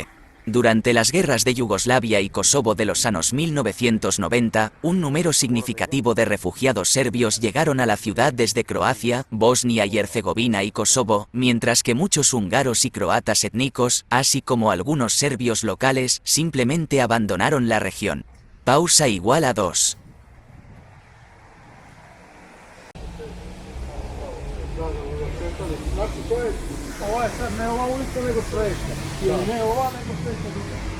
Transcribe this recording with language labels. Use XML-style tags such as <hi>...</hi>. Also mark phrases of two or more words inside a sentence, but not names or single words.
<es>Durante las guerras de Yugoslavia y Kosovo de los años 1990, un número significativo de refugiados serbios llegaron a la ciudad desde Croacia, Bosnia y Herzegovina y Kosovo, mientras que muchos húngaros y croatas étnicos, así como algunos serbios locales, simplemente abandonaron la región. Pausa igual a 2.</es> <sr>Ovo je sad ne ova ulica nego sledeća. Ili ne ova nego sledeća druga.</sr>